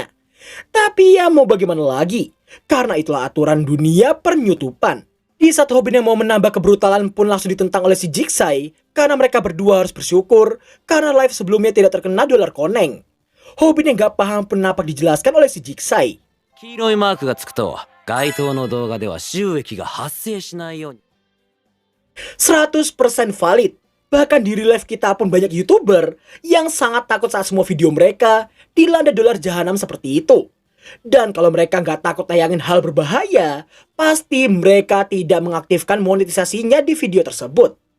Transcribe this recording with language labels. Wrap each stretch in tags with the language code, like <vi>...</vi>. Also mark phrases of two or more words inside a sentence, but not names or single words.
<id>Tapi ya mau bagaimana lagi, karena itulah aturan dunia per-YouTubean. Di saat Hobin yang mau menambah kebrutalan pun langsung ditentang oleh si Jigsaw, karena mereka berdua harus bersyukur karena live sebelumnya tidak terkena dolar koneng. Hobin yang gak paham pun nampak dijelaskan oleh si Jigsaw.</id> <ja>黄色いマークがつくと該当の動画では収益が発生しないように</ja> <id>100% valid. Bahkan di</id> <en>real life</en> <id>kita pun banyak YouTuber yang sangat takut saat semua video mereka dilanda dolar jahanam seperti itu. Dan kalau mereka nggak takut tayangin hal berbahaya, pasti mereka tidak mengaktifkan monetisasinya di video tersebut.</id>